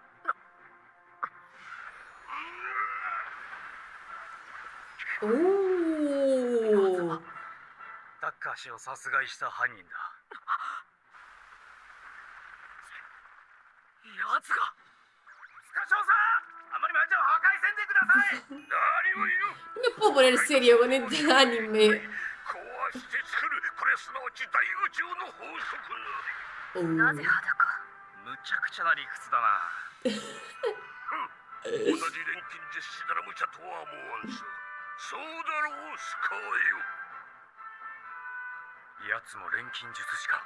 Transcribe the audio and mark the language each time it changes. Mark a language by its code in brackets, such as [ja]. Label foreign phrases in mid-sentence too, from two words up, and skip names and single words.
[ja] Oh. タッカー氏を殺害した犯人だ。やつが。スカショウさん、あまり町を破壊せんでください。何を言う。 [es] No puedo poner serio con este anime. [ja] 壊して作る。これすなわち大宇宙の法則な。 Oh. なぜ裸？むちゃくちゃな理屈だな。同じ錬金術師なら無茶とは思わんさ。そうだろう、スカーよ。奴も錬金術師か。